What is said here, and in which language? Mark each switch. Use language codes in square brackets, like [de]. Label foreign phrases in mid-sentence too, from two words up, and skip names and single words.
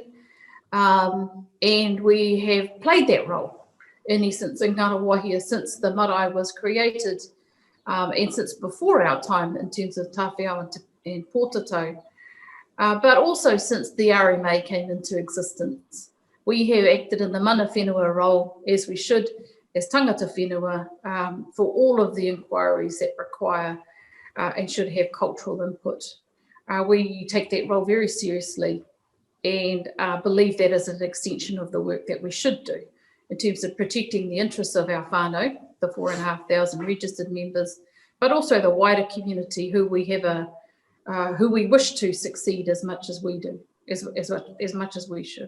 [en] And we have played that role, in essence, in Ngāra Wāhia since the marae was created and since before our time in terms of tawhio and pōtatau, but also since the RMA came into existence. We have acted in the [mi] mana whenua [en] role, as we should, as [mi] tangata whenua, [en] for all of the inquiries that require and should have cultural input. We take that role very seriously and believe that is an extension of the work that we should do in terms of protecting the interests of our whānau, the 4,500 registered members, but also the wider community who we have who we wish to succeed as much as we do, as much as we should.